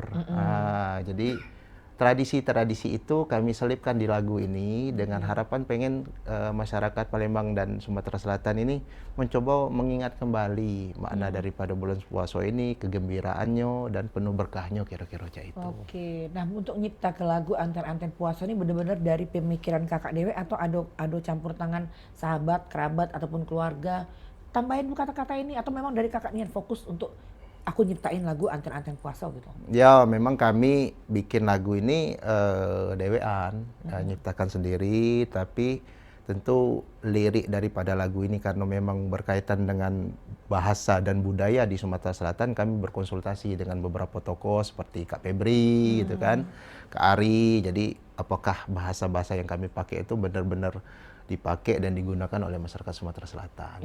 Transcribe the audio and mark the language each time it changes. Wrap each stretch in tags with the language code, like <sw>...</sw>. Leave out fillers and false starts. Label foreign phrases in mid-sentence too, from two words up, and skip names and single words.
<id>Nah, jadi tradisi-tradisi itu kami selipkan di lagu ini dengan harapan pengen masyarakat Palembang dan Sumatera Selatan ini mencoba mengingat kembali makna daripada bulan puasa ini, kegembiraannya dan penuh berkahnya kira-kira itu. Oke, nah untuk nyipta ke lagu anten-anten puasa ini benar-benar dari pemikiran kakak dewe atau ada campur tangan sahabat, kerabat ataupun keluarga? Tambahin kata-kata ini atau memang dari kakak niat fokus untuk aku nyiptain lagu anten-anten puasa gitu? Ya memang kami bikin lagu ini dewean, nyiptakan sendiri, tapi tentu lirik daripada lagu ini karena memang berkaitan dengan bahasa dan budaya di Sumatera Selatan, kami berkonsultasi dengan beberapa tokoh seperti Kak Febri gitu kan, Kak Ari, jadi apakah bahasa-bahasa yang kami pakai itu benar-benar dipakai dan digunakan oleh masyarakat Sumatera Selatan.</id>